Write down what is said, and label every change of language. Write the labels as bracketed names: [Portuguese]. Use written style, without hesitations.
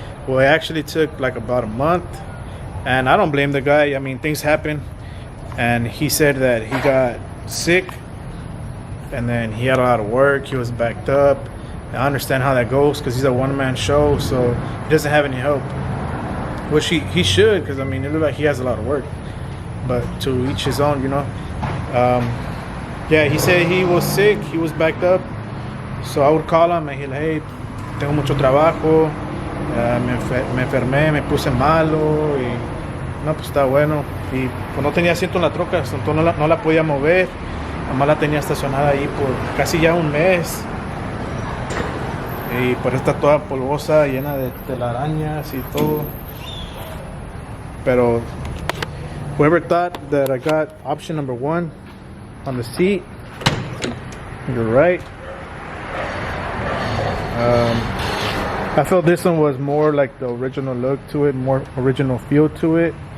[English] Well, it actually took like about a month, and I don't blame the guy. I mean, things happen, and he said that he got sick and then he had a lot of work. He was backed up. I understand how that goes because he's a one-man show, so he doesn't have any help, which he should, because I mean, it looks like he has a lot of work, but to each his own, you know. Yeah, he said he was sick, he was backed up, so I would call him and he'd like, hey, [Spanish] tengo mucho trabajo, me enfermé, me puse malo, y no, pues está bueno, y pues no tenía asiento en la troca, entonces no la podía mover, nomás la tenía estacionada ahí por casi ya un mes. Y por está toda polvosa, llena de telarañas y todo. [English] Pero whoever thought that I got option number 1 on the seat, you're right. I felt this one was more like the original look to it, more original feel to it.